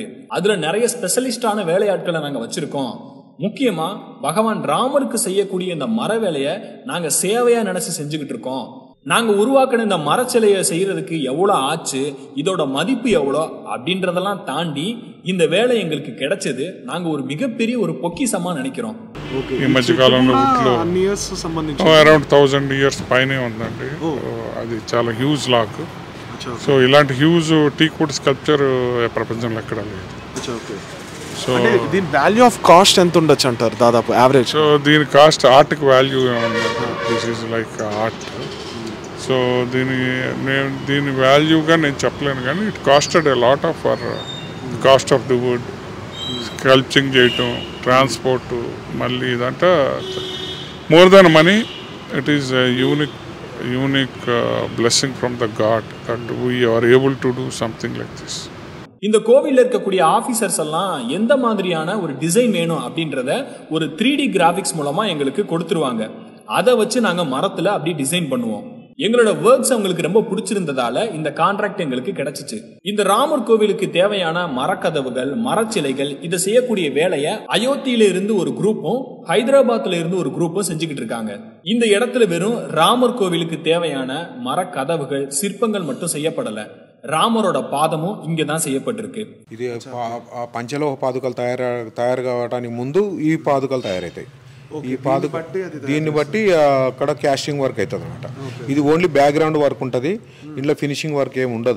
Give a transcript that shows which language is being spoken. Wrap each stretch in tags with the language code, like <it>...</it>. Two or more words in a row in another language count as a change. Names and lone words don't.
<ta>அதுல நிறைய ஸ்பெஷலிஸ்டான வேலையாட்களை நாங்க வச்சிருக்கோம். முக்கியமா பகவான் ராமருக்கு செய்யக்கூடிய இந்த மர வேலையை நாங்க சேவையா நினைச்சு செஞ்சுக்கிட்டு இருக்கோம். நாங்க உருவாக்கின இந்த மரச்சிலையை செய்யறதுக்கு எவ்வளவு ஆச்சு, இதோட மதிப்பு எவ்வளோ அப்படின்றதெல்லாம் தாண்டி இந்த வேலை எங்களுக்கு கிடைச்சது நாங்க ஒரு மிகப்பெரிய ஒரு பொக்கிஷமா నిனைக்கிறோம்.</ta> <te>ఈ మధ్య కాలంలో</te> <en>around 1000 years</en> <te>పైనే ఉందండి. అది చాలా</te> <en>huge log.</en> <te>సో ఇలాంటి</te> <en>huge teakwood sculpture</en> <te>ప్రపంచంలో ఎక్కడ లేదు. సో దీని</te> <en>value of cost</en> <te>ఎంత ఉండొచ్చు అంటారు దాదాపు యావరేజ్? సో దీని కాస్ట్ ఆర్ట్కి వాల్యూ ఏమన్నా,</te> <en>this is like art.</en> <te>సో దీని వాల్యూగా నేను చెప్పలేను, కానీ</te> <en>it costed a lot of for cost of the wood,</en> <te>స్కల్ప్చింగ్ చేయటం, ట్రాన్స్పోర్ట్, మళ్ళీ ఇదంతా</te> <en>more than money. it is unique blessing from the God that we are able to do something like this.</en> <ta>இந்த கோவில்ல இருக்கக்கூடிய ஆபீசர்ஸ் எல்லாம் எந்த மாதிரியான ஒரு டிசைன் வேணும் அப்படின்றத ஒரு 3D கிராபிக்ஸ் மூலமா எங்களுக்கு கொடுத்துருவாங்க. அதை வச்சு நாங்க மரத்துல அப்படி டிசைன் பண்ணுவோம். எங்களோட ஒர்க்ஸ் அவங்களுக்கு ரொம்ப பிடிச்சிருந்ததால இந்த கான்ட்ராக்ட் எங்களுக்கு கிடைச்சிச்சு. இந்த ராமர் கோவிலுக்கு தேவையான மரக்கதவுகள், மரச்சிலைகள் இதை செய்யக்கூடிய வேலையை அயோத்தியில இருந்து ஒரு குரூப்பும் ஹைதராபாத்ல இருந்து ஒரு குரூப்பும் செஞ்சுக்கிட்டு இருக்காங்க. இந்த இடத்துல வெறும் ராமர் கோவிலுக்கு தேவையான மரக்கதவுகள், சிற்பங்கள் மட்டும் செய்யப்படல, ராமரோட பாதம் ఇంగేதான் செய்யப்பட்டிருக்கு.</ta> <te>ఇది పంచలోహ పాదుకలు తయారు కావడానికి ముందు ఈ పాదుకలు తయారవుతాయి. ఈ పాదుక దీన్ని బట్టి అక్కడ</te> <en>casting work</en> <te>అవుతుంది అనమాట. ఇది ఓన్లీ</te> <en>background work</en> <te>ఉంటుంది, ఇంట్లో</te> <en>finishing work</en> <te>ఏమి ఉండదు.</te>